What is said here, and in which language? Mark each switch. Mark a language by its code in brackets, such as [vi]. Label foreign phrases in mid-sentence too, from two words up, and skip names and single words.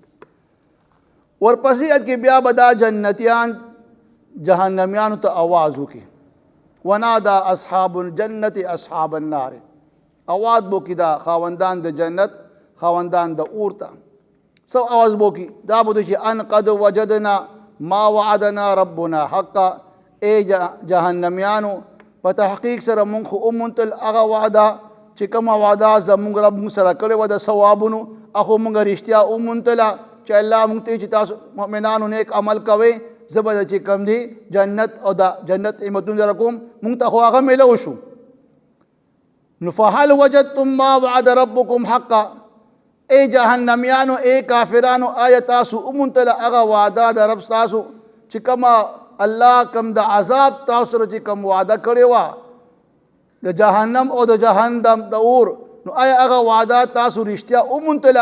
[ps] ورپسې کې بیا به دا جنتیان جهنمیانو ته آواز وکړي [ar] ونادا اصحاب الجنت اصحاب النار، [ps] آواز به وکړي دا خاوندان د جنت خاوندان د اور ته. څه آواز به وکړي؟ دا به چې [ar] ان قد وجدنا ما وعدنا ربنا حقا، [ps] ای جهنمیانو په تحقیق سره مونږ خو وموندل هغه وعده چې کومه وعده زموږ رب موږ سره کړې وه د ثوابونو هغه مونږ رښتیا وموندله چې الله مونږ ته چې تاسو مؤمنانو نیک عمل کوئ زه به چې کوم دی جنت او د جنت نعمتونه در کوم مونږ ته خو هغه میلو شو. [ar] نو فهل وجدتم ما وعد ربکم حقا، [ps] ای جهنمیانو ای کافرانو آیا تاسو وموندله هغه وعده د رب تاسو چې کومه الله کم د عذاب تاسو سره چې کوم وعده کړې وه د جهنم او د جهنم د اور، نو آیا هغه وعده تاسو رښتیا وموندله؟